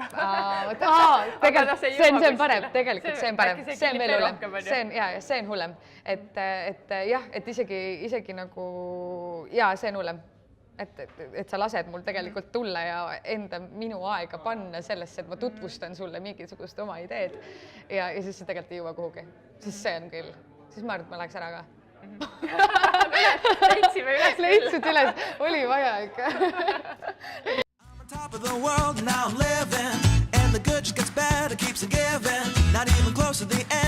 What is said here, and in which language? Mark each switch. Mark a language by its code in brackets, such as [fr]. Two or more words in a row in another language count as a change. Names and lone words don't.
[et] Tegelikult see on parem, tegelikult see on parem, see on veel hullem, see on hullem, et jah, et isegi nagu, see on hullem, et sa lased mul tegelikult tulla ja minu aega panna sellesse, et ma tutvustan sulle mingisugust oma ideed ja siis see tegelikult ei jõua kuhugi, siis see on küll, siis ma arvan, et ma läheks ära ka. Leidsid üles, oli vaja ikka. [en] I'm on top of the world, now I'm living, and the good just gets better, keeps on giving, not even close to the